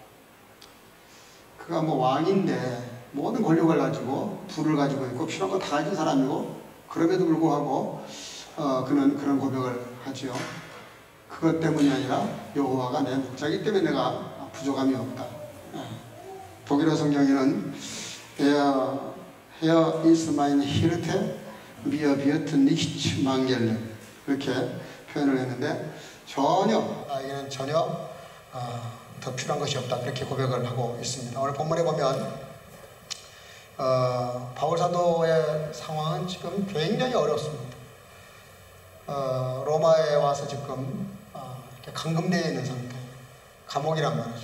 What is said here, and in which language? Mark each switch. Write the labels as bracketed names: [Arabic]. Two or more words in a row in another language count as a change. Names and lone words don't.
[Korean] 그가 뭐 왕인데 모든 권력을 가지고 부를 가지고 있고 필요한 거 다 가진 사람이고 그럼에도 불구하고 그는 그런 고백을 하지요. 그것 때문이 아니라 여호와가 내 목자이기 때문에 내가 부족함이 없다. 독일어 성경에는 [German] Here is mein Hirte, mir wird nicht mangeln [Korean] 이렇게 표현을 했는데 나에게는 전혀 더 필요한 것이 없다 이렇게 고백을 하고 있습니다. 오늘 본문에 보면 바울 사도의 상황은 지금 굉장히 어렵습니다. 로마에 와서 지금 이렇게 감금되어 있는 상태, 감옥이란 말이죠.